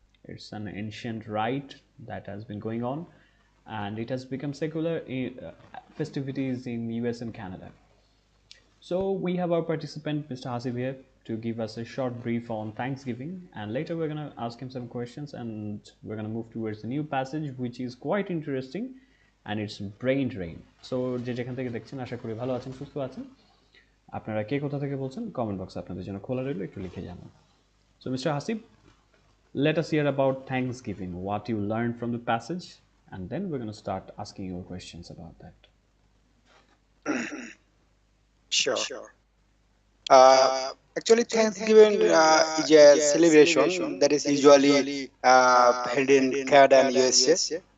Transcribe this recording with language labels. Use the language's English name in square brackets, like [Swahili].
[English] It's an ancient rite that has been going on, and it has become secular festivities in US and Canada. So we have our participant, Mr. Hasib here, to give us a short brief on Thanksgiving, and later we're going to ask him some questions, and we're going to move towards the new passage, which is quite interesting, and it's brain drain. [Bangla] So যে যেখান থেকে দেখছেন আশা করি ভালো আছেন, সুস্থ আছেন। আপনারা কে কোথা থেকে বলছেন কমেন্ট বক্সে আপনাদের জন্য খোলা রইল, একটু লিখে জানান। [English] So Mr. Hasib, let us hear about Thanksgiving, what you learned from the passage, and then we're going to start asking you questions about that. Sure. Actually, Thanksgiving is a celebration that is usually held in Canada and USA.